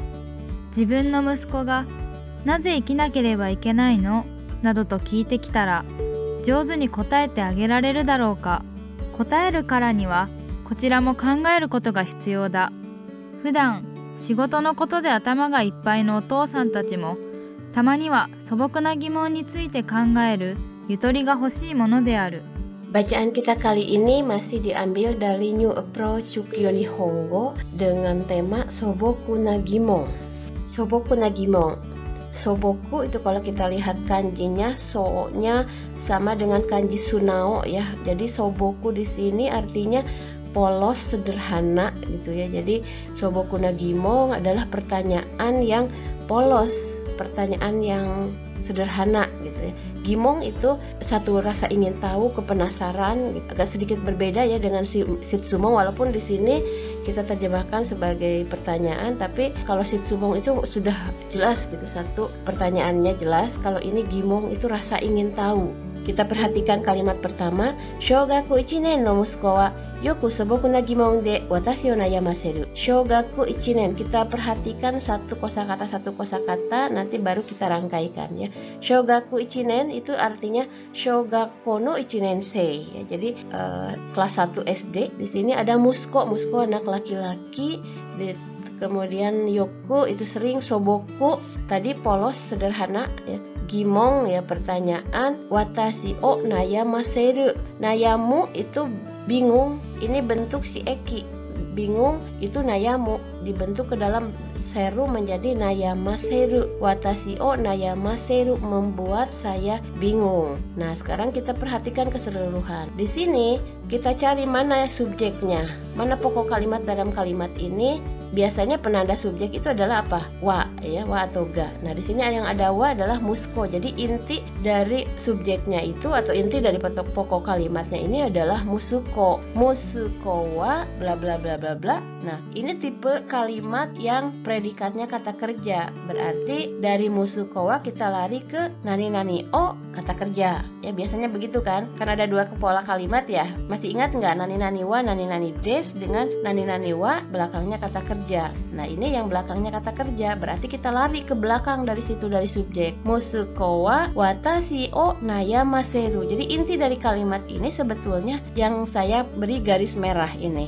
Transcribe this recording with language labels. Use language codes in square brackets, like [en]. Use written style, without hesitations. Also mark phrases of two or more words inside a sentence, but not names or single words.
[ja] 自分の息子がなぜ生きなければいけないのなどと聞いてきたら、上手に答えてあげられるだろうか。答えるからにはこちらも考えることが必要だ。普段仕事のことで頭がいっぱいのお父さんたちも、たまには素朴な疑問について考えるゆとりが欲しいものである。 [id] Bacaan kita kali ini masih diambil dari New Approach Chukyu Nihongo dengan tema Soboku na Gimon. Soboku na Gimon. Soboku itu kalau kita lihat kanjinya, so-nya sama dengan kanji sunao ya. Jadi soboku di sini artinya polos, sederhana gitu ya. Jadi Soboku na Gimon adalah pertanyaan yang polos, pertanyaan yang sederhana gitu ya. Gimong itu satu rasa ingin tahu, kepenasaran gitu. Agak sedikit berbeda ya dengan Shitsumong, walaupun di sini kita terjemahkan sebagai pertanyaan, tapi kalau Shitsumong itu sudah jelas gitu, satu pertanyaannya jelas. Kalau ini Gimong itu rasa ingin tahu. Kita perhatikan kalimat pertama, [ja] Shogaku 1年の息子はよく素朴な疑問で私を悩ませる。Shogaku 1年, [id] kita perhatikan satu kosakata, nanti baru kita rangkaikan ya. [ja] 小学1年 [id] itu artinya [ja] 小学校の1年生 [id] ya. Jadi kelas 1 SD. Di sini ada musko anak laki-laki. Kemudian yoku itu sering, soboku tadi polos, sederhana ya. Gimong ya pertanyaan, [ja] 私を悩ませる. [id] Nayamu itu bingung, ini bentuk si eki. Bingung itu nayamu, dibentuk ke dalam seru menjadi nayamaseru. [ja] 私を悩ませる, [id] membuat saya bingung. Nah, sekarang kita perhatikan keseluruhan. Di sini kita cari mana subjeknya, mana pokok kalimat dalam kalimat ini. Biasanya penanda subjek itu adalah apa? Wa ya, wa atau ga. Nah, di sini yang ada wa adalah musko. Jadi inti dari subjeknya itu atau inti dari pokok kalimatnya ini adalah musuko. [ja] 息子は [id] bla bla bla bla bla. Nah, ini tipe kalimat yang predikatnya kata kerja. Berarti dari [ja] 息子は [id] kita lari ke [ja] 何々を [id] kata kerja. Ya, biasanya begitu kan? Karena ada dua pola kalimat ya. Masih ingat nggak [ja] 何々は、何々です? [id] S dengan [ja] 何は [id] belakangnya kata kerja. Nah, ini yang belakangnya kata kerja, berarti kita lari ke belakang dari situ, dari subjek. [ja] 息子は私を悩ませる. [id] Jadi inti dari kalimat ini sebetulnya yang saya beri garis merah ini.